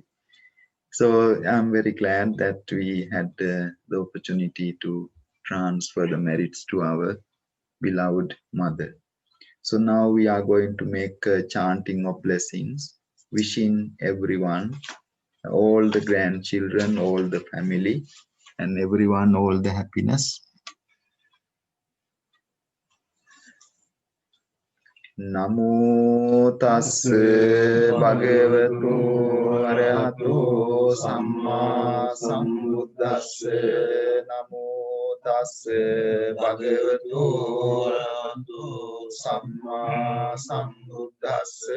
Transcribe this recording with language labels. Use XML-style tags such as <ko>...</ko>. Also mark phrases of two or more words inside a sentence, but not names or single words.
<en>So I'm very glad that we had the opportunity to transfer the merits to our beloved mother. So now we are going to make a chanting of blessings, wishing everyone, all the grandchildren, all the family, and everyone all the happiness.</en> <pi>Namo tassa bhagavato arahato samma sambuddhassa. Namo tassa bhagavato arahato samma sambuddhassa.</pi>